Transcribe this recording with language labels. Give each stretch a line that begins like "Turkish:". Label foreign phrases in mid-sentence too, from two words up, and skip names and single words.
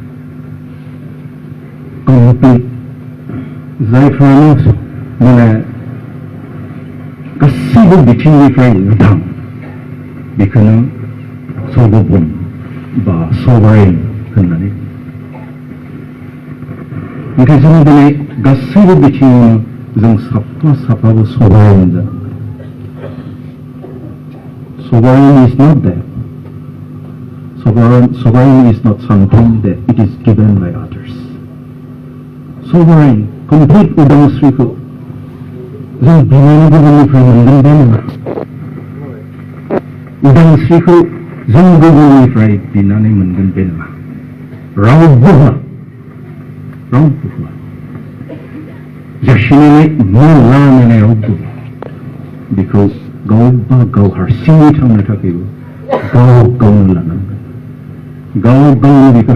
Bodo: कमप्लिट जायफ्रानो माने गासैबो बिथिंनिफ्राय उदां बेखौनो सर्वभौम बा सभारेन होननानै नाथाय जों दिनै गासैबो बिथिङावनो जों साफाबो सभारेन जानांगोन
English: sovereign is not that sovereign is not something that it is given by others sovereign complete
Bodo: udangsriखौ जों बिनायनि गुबुननिफ्राय मोनगोन बे नङा उदांस्रिखौ जों गुबुननिफ्राय बिनानै मोनगोन बे नङा रावबो होआ जासिनानै लानानै रावबो बेखौ गावबा गाव हारसिङै थांनो थाखायबो गावनो लानांगोन गावनो बेखौ